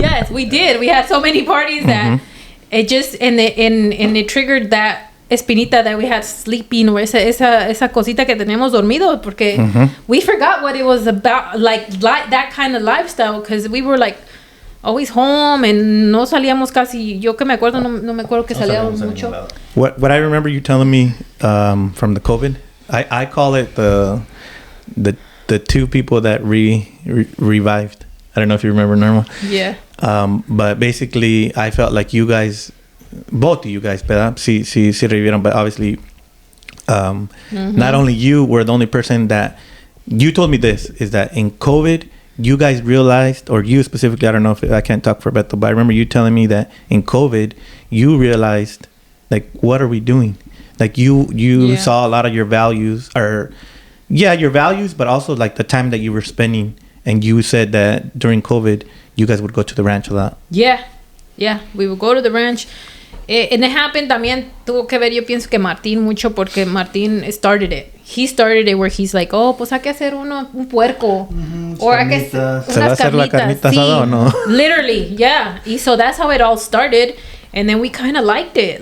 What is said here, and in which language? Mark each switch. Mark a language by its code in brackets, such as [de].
[en] Yes, we did. We had so many parties that it just, and it triggered that espinita that we had sleeping, or [es] esa cosita que tenemos dormido, porque [en] we forgot what it was about, like that kind of lifestyle, because we were like always home and [es] no salíamos casi. Yo que me acuerdo, no me acuerdo que salíamos mucho. [en] What I remember you telling me from the COVID, I call it the two people that revived. I don't know if you remember, Norma. Yeah. But basically, I felt like you guys, both of you guys, ¿verdad? [es] Sí revivieron, [en] but obviously, not only you were the only person that, you told me this, is that in COVID, you guys realized, or you specifically, I don't know if I can't talk for Beto, but I remember you telling me that in COVID, you realized, like, what are we doing? Like, you saw a lot of your values, or, your values, but also, like, the time that you were spending. And you said that during COVID, you guys would go to the ranch a lot. Yeah, we would go to the ranch. And it happened [es] también, tuvo que ver, yo pienso que Martín mucho, porque Martín [en] started it. He started it where he's like, oh, [es] pues hay que hacer un puerco. [en] Or [es] hay que unas ¿Se va a hacer la carnita asada o no? [en] Literally, yeah. Y so that's how it all started. And then we kind of liked it.